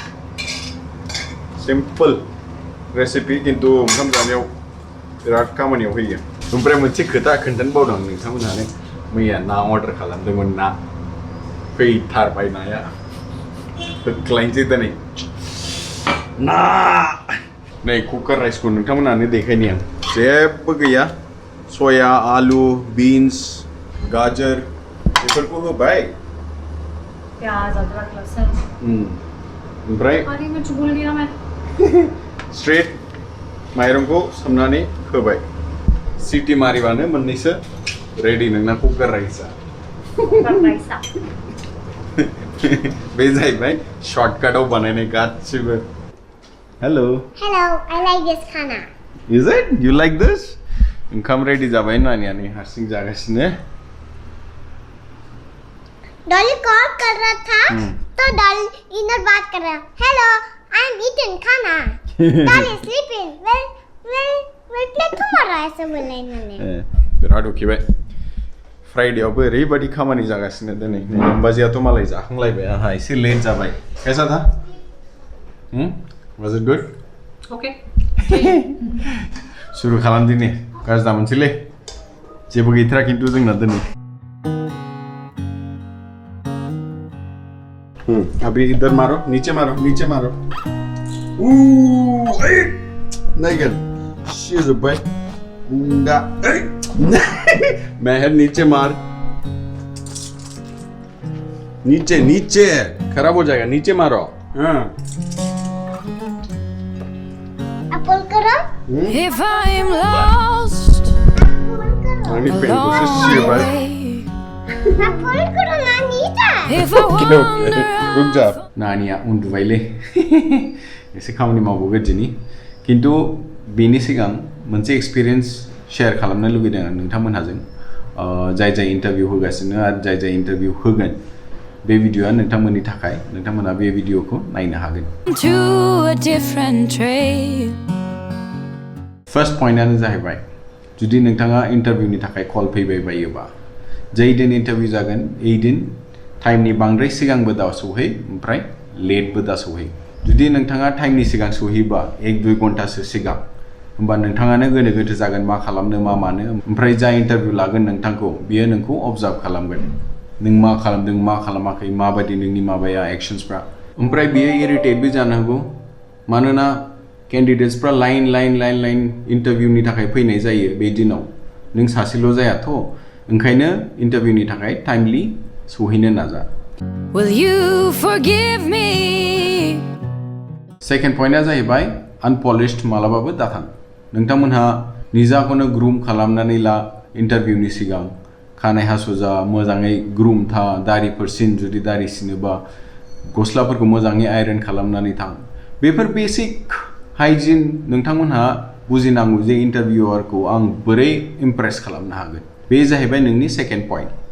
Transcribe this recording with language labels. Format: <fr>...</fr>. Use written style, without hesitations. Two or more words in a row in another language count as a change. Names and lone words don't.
<brx>सिम्पल रेसिपि खिन्थु ओंखाम जानायाव बिराद खामानियाव होयो ओमफ्राय मोनसे खोथा खोन्थानो बावदों नोंथांमोनहानो मैया ना अर्डार खालामदोंमोन ना फैथारबाय नाया होख्लायनोसै दिनै ना नै कुकार राइसखौ नोंथांमोनानो देखायनि आं जेबो गैया सया आलु बीन्स गाजर बेफोरखौ होबाय</brx> <hi>प्याज अदरक लहसुन</hi> <brx>ओमफ्राय</brx> <hi>हरी मिर्च भूल गया मैं</hi> <brx>स्ट्रेट माइरंखौ सोमनानै होबाय सिटी मारिबानो मोननैसो रेडी नोंना कुकार राइसा बे जाहैबाय शर्टकाटाव बानायनाय गासिबो Hello.</brx> <en>Hello, I like this khana. Is it? You like this? Income ready</en> <brx>जाबाय नानियानि हारसिं जागासिनो</brx> <hi>डॉली कॉल कर रहा था तो डॉली इधर बात कर रहा</hi> <en>hello I am eating</en> <hi>खाना डॉली</hi> <en>sleeping well play</en> <hi>tomorrow ऐसे बोला इन्होंने</hi> <brx>बिराद उखिबाय फ्राइडेआवबो ओरैबायदि खामानि जागासिनो दिनै बाजियाथ' मालाय जाखांलायबाय आंहा एसे लेट जाबाय कैसा था</brx> <en>Was it good? Okay.</en> <brx>शुरू खालामदिनि गाज्रि दामोनसैलै जेबो गैथारा खिन्थु जोंना दिनै</brx> <hi>अभी इधर मारो नीचे मारो</hi> <brx>नायगोन सिजोब्बाय दा</brx> <hi>मेहर नीचे मार नीचे खराब हो जाएगा नीचे मारो हाँ</hi> <en>If I'm lost along the way, if I wander</en> <brx>रुक जा नानिया उन्दुबायलै एसे खामानि मावबोगोन दिनै खिन्थु बेनि सिगां मोनसे एक्सपिरियेन्स शेयार खालामनो लुगैदों आं नोंथांमोनहाजों जाय इन्टारभिउ होगासिनो आरो जाय इन्टारभिउ होगोन बे भिडिअआ नोंथांमोननि थाखाय नोंथांमोना बे भिडिअखौ नायनो हागोन</brx> <en>to a different trail.</en> <brx>फर्स्ट पॉइन्टआनो जाहैबाय जुदि नोंथाङा इन्टारभिउनि थाखाय कल फैबाय बायोबा जै दिन इन्टारभिउ जागोन ओइ दिन टाइमनि बांद्राय सिगांबो दा सौहै ओमफ्राय लेटबो दा सौहै जुदि नोंथाङा टाइमनि सिगां सौहैबा 1-2 घन्टासो सिगां होमबा नोंथाङानो गोनो गोथो जागोन मा खालामनो मा मानो ओमफ्राय जा इन्टारभिउ लागोन नोंथांखौ बियो नोंखौ अबजार्भ खालामगोन नों मा खालामदों मा खालामाखै माबायदि नोंनि माबाया एक्शन्सफ्रा ओमफ्राय बियो इरिटेटबो जानो हागौ मानोना कैंडिडेट्सफ्रा लाइन इन्टारभिउनि थाखाय फैनाय जायो बे दिनाव नों सासेल' जायाथ' ओंखायनो इन्टारभिउनि थाखाय टाइमलि सौहैनो नाजा</brx> <en>Will you forgive me?</en> <brx>सेकेन्ड पॉइन्टआ जाहैबाय अनपलिश्ड मालाबाबो दाथां नोंथांमोनहा निजाखौनो ग्रुम खालामनानै ला इन्टारभिउनि सिगां खानाय हास'जा मोजाङै ग्रुम था दारिफोर सिन जुदि दारि सिनोबा गस्लाफोरखौ मोजाङै आयरन खालामनानै थां बेफोर</brx> <en>basic hygiene</en> <brx>नोंथांमोनहा बुजिनांगौ जे इन्टारभिउआरखौ आं बोरै इमप्रेस खालामनो हागोन बे जाहैबाय नोंनि</brx> <en>second point</en>